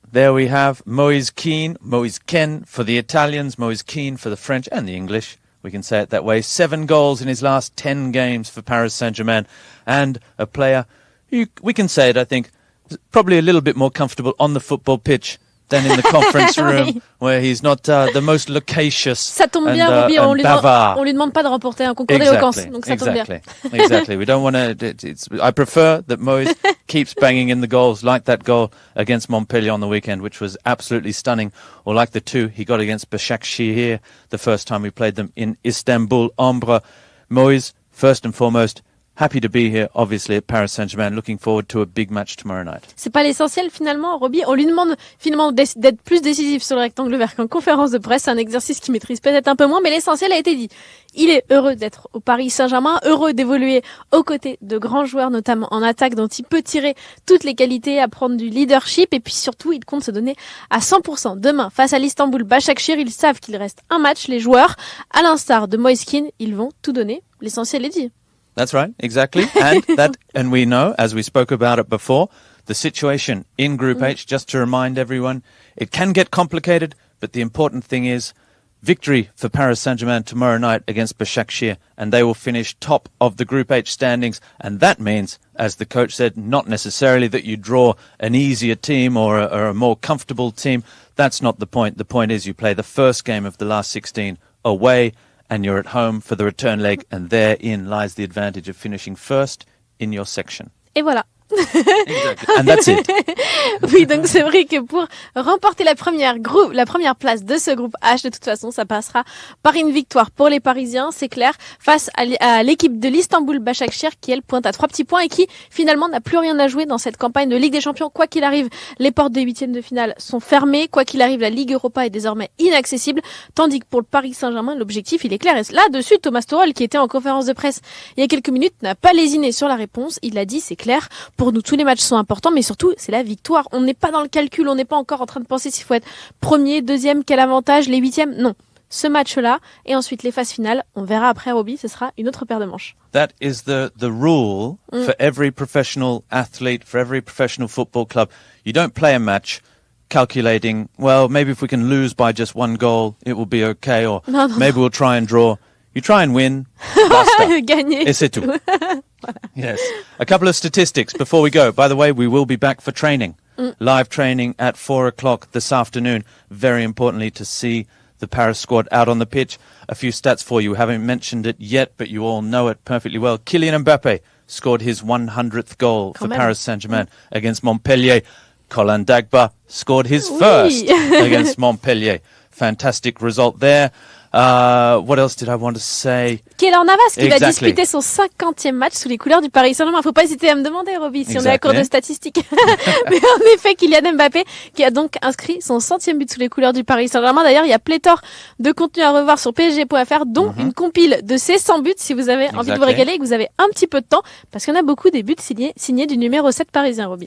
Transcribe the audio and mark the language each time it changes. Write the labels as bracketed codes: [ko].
[en] There we have Moise Kean for the Italians, Moise Kean for the French and the English. We can say it that way. 7 goals in his last 10 games for Paris Saint-Germain. And a player who, we can say it, I think, probably a little bit more comfortable on the football pitch than in the conference room, where he's not the most loquacious. [fr] Ça tombe bien, Robbie, on lui demande pas de remporter un concours d'éloquence, donc ça tombe bien. [en] Exactly. We don't want to. I prefer that Moise keeps banging in the goals, like that goal against Montpellier on the weekend, which was absolutely stunning, or like the 2 he got against Başakşehir the first time we played them in Istanbul, Ombre. Moise, first and foremost, happy to be here, obviously, at Paris Saint-Germain. Looking forward to a big match tomorrow night. [fr] C'est pas l'essentiel, finalement, Robbie. On lui demande, finalement, d'être plus décisif sur le rectangle vert qu'en conférence de presse. C'est un exercice qu'il maîtrise peut-être un peu moins, mais l'essentiel a été dit. Il est heureux d'être au Paris Saint-Germain, heureux d'évoluer aux côtés de grands joueurs, notamment en attaque, dont il peut tirer toutes les qualités, apprendre du leadership, et puis surtout, il compte se donner à 100%. Demain, face à l'Istanbul Başakşehir, ils savent qu'il reste un match. Les joueurs, à l'instar de Moise Kean, ils vont tout donner. L'essentiel est dit. [en] That's right, exactly. And we know, as we spoke about it before, the situation in Group H, just to remind everyone, it can get complicated, but the important thing is victory for Paris Saint-Germain tomorrow night against Başakşehir, and they will finish top of the Group H standings. And that means, as the coach said, not necessarily that you draw an easier team or a more comfortable team. That's not the point. The point is you play the first game of the last 16 away, and you're at home for the return leg, and therein lies the advantage of finishing first in your section. [fr] Et voilà. [en] Exactly. And that's it. [fr] Oui, donc c'est vrai que pour remporter la première place de ce groupe H, de toute façon, ça passera par une victoire pour les Parisiens, c'est clair, face à l'équipe de l'Istanbul Başakşehir qui, elle, pointe à 3 petits points et qui, finalement, n'a plus rien à jouer dans cette campagne de Ligue des Champions. Quoi qu'il arrive, les portes des 8e de finale sont fermées. Quoi qu'il arrive, la Ligue Europa est désormais inaccessible. Tandis que pour le Paris Saint-Germain, l'objectif, il est clair. Et là-dessus, Thomas Tuchel, qui était en conférence de presse il y a quelques minutes, n'a pas lésiné sur la réponse. Il a dit, c'est clair, pour nous, tous les matchs sont importants, mais surtout, c'est la victoire. On n'est pas dans le calcul, on n'est pas encore en train de penser s'il faut être premier, deuxième, quel avantage, les 8e. Non. Ce match-là, et ensuite les phases finales, on verra après, Robbie, ce sera une autre paire de manches. [en] That is the rule for every professional athlete, for every professional football club. You don't play a match calculating, well, maybe if we can lose by just 1 goal, it will be okay, or maybe we'll try and draw. You try and win. Basta. [fr] Gagner. Et c'est tout. [en] Yes. A couple of statistics before we go. By the way, we will be back for training. Live training at 4:00 this afternoon. Very importantly to see the Paris squad out on the pitch. A few stats for you. We haven't mentioned it yet, but you all know it perfectly well. Kylian Mbappé scored his 100th goal for Paris Saint-Germain against Montpellier. Colin Dagba scored his first against Montpellier. Fantastic result there. What else did I want to say? [fr] Keylor Navas qui va disputer son 50e match sous les couleurs du Paris Saint-Germain. Faut pas hésiter à me demander, Roby, si on est à court de statistiques. Mais en effet, Kylian Mbappé qui a donc inscrit son 100e but sous les couleurs du Paris Saint-Germain. D'ailleurs, il y a pléthore de contenu à revoir sur PSG.fr, dont une compile de ses 100 buts si vous avez envie de vous régaler et que vous avez un petit peu de temps, parce qu'il y en a beaucoup des buts signés du numéro 7 parisien, Roby.